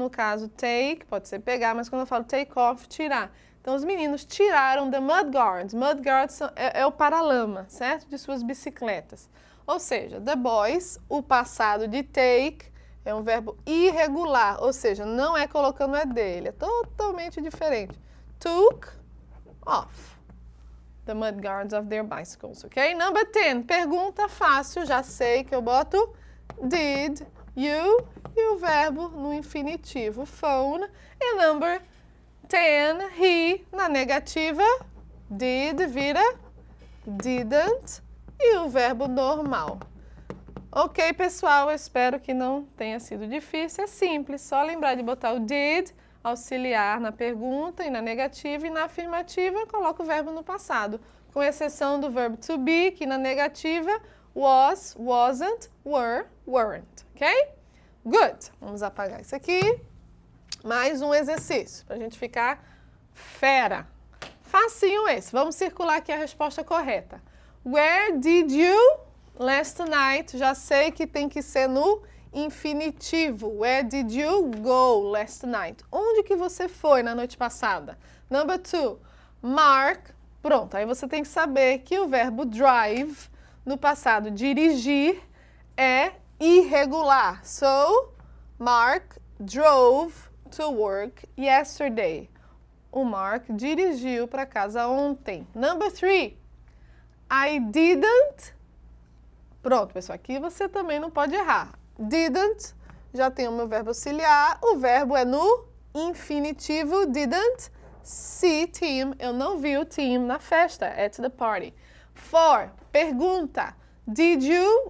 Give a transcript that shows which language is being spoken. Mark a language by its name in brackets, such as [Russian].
[Portuguese] No caso, take, pode ser pegar, mas quando eu falo take off, tirar. Então, os meninos tiraram [English] the mud guards. [Portuguese] Mud guards é o paralama, certo? De suas bicicletas. Ou seja, the boys, o passado de take, é um verbo irregular, ou seja, não é colocando é dele, é totalmente diferente. [English] Took off the mud guards of their bicycles, ok? [Portuguese] Number 10, pergunta fácil, já sei que eu boto did you e o verbo no infinitivo, phone. E number 10, he, na negativa, did vira didn't e o verbo normal. Ok, pessoal, eu espero que não tenha sido difícil. É simples, só lembrar de botar o did, auxiliar na pergunta e na negativa, e na afirmativa coloca o verbo no passado, com exceção do verbo to be, que na negativa was, wasn't, were, weren't, ok? Good. Vamos apagar isso aqui. Mais um exercício, para a gente ficar fera. Facinho esse. Vamos circular aqui a resposta correta. [English] Where did you last night? [Portuguese] Já sei que tem que ser no infinitivo. [English] Where did you go last night? [Portuguese] Onde que você foi na noite passada? Number 2. Mark. Pronto, aí você tem que saber que o verbo drive, no passado dirigir, é irregular. [English] So, Mark drove to work yesterday. [Portuguese] O Mark dirigiu para casa ontem. Number 3. [English] I didn't. [Portuguese] Pronto, pessoal, aqui você também não pode errar. Didn't, já tem o meu verbo auxiliar. O verbo é no infinitivo. [English] Didn't see Tim. [Portuguese] Eu não vi o Tim na festa, [English] at the party. [Portuguese] 4. Pergunta. [English] Did you?